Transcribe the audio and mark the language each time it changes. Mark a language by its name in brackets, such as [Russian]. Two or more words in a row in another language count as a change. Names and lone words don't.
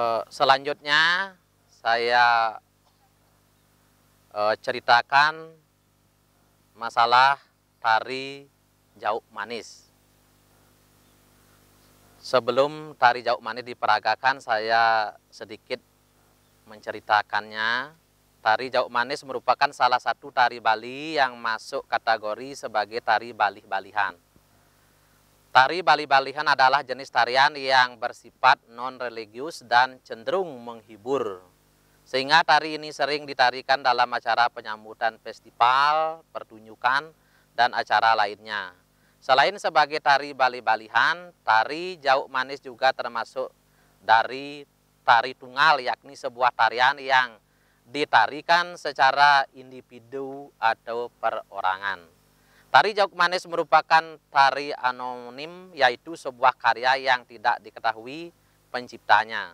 [Indonesian] Selanjutnya saya ceritakan masalah tari Jauk Manis. Sebelum tari Jauk Manis diperagakan, saya sedikit menceritakannya. Tari Jauk Manis merupakan salah satu tari Bali yang masuk kategori sebagai tari balih-balihan. Tari balih-balihan adalah jenis tarian yang bersifat non-religius dan cenderung menghibur. Sehingga tari ini sering ditarikan dalam acara penyambutan festival, pertunjukan, dan acara lainnya. Selain sebagai tari balih-balihan, tari Jauk Manis juga termasuk dari tari tunggal, yakni sebuah tarian yang ditarikan secara individu atau perorangan. Tari Jauk Manis merupakan tari anonim, yaitu sebuah karya yang tidak diketahui penciptanya.